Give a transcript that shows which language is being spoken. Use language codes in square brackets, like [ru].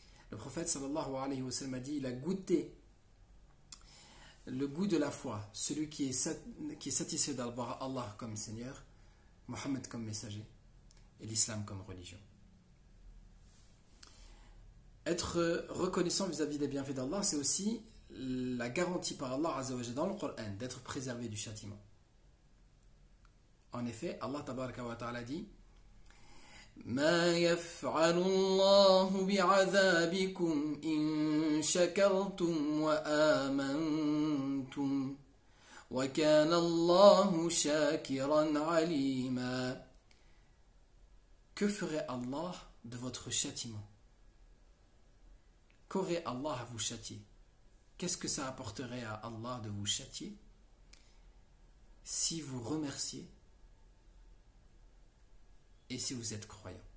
[fr] Le prophète sallallahu alayhi wa sallam a dit, il a goûté le goût de la foi, celui qui est satisfait d'avoir Allah comme Seigneur, Mohammed comme messager et l'islam comme religion. Être reconnaissant vis-à-vis des bienfaits d'Allah, c'est aussi la garantie par Allah Azza wa Jalla dans le Coran d'être préservé du châtiment. En effet, [ar] Allah tabaraka wa ta'ala dit ما يفعل الله بعذابكم إن شكرتم وآمنتم وكان الله شاكرا عليما. [fr] Que ferait Allah de votre châtiment? Qu'aurait Allah à vous châtier? Qu'est-ce que ça apporterait à Allah de vous châtier si vous remerciez et si vous êtes croyant?